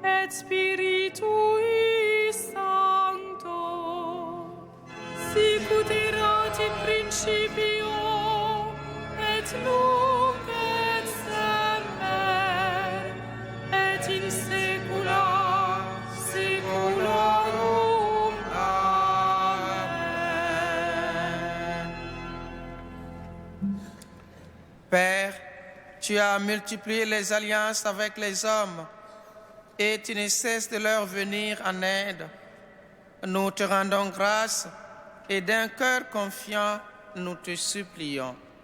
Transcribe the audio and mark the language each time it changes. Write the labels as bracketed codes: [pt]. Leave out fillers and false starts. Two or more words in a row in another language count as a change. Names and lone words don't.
[la] et Spiritui Sancto, sicut erat in principio, et nunc et semper, et in saecula saeculorum. Amen. [fr] Père, tu as multiplié les alliances avec les hommes et tu ne cesses de leur venir en aide. Nous te rendons grâce et d'un cœur confiant, nous te supplions.